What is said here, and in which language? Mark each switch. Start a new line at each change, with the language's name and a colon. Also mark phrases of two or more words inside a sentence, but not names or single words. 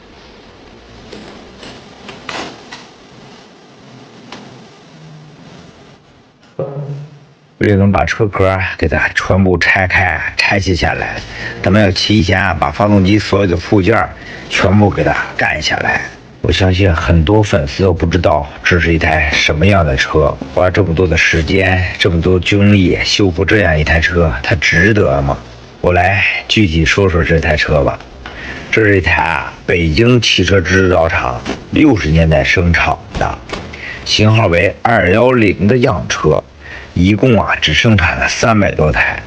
Chinese: 为了能把車殼給它全部拆開拆卸下來，咱們要提前把發動機所有的附件全部給它幹下來。我相信很多粉絲都不知道這是一台什麼樣的車，花這麼多的時間這麼多精力修復這樣一台車，它值得嗎？我來具體說說這台車吧。這是一台北京汽車製造廠60年代生產的，型號為210的樣車，一共只生產了300多台。